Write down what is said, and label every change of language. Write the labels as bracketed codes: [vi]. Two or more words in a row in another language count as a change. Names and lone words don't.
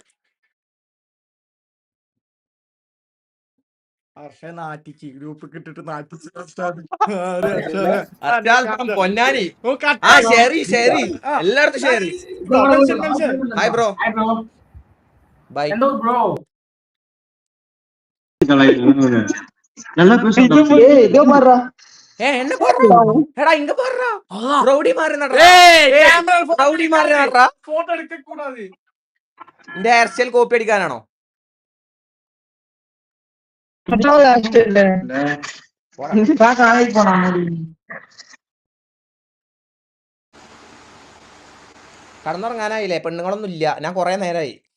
[ml] ഹർഷ നാട്ടിച്ച് ഗ്രൂപ്പ് ഇട്ടിട്ട് നാട്ടിച്ച് പൊന്നാനി. ആ ശരി എല്ലായിടത്തും ശരി. [en] bye bro. bye. [ta] என்ன போடுறா? எடா இங்க போடுறா. ரவுடி மாதிரி நடறா. ரவுடி மாதிரி நடறா. [ml] ഫോട്ടോ എടുക്ക കൂടാതെ இந்த [en] hair style [ml] കോപ്പി അടിക്കാനാണോ? കടന്നുറങ്ങാനായില്ലേ? പെണ്ണുങ്ങളൊന്നും ഇല്ല. ഞാൻ കൊറേ നേരമായി.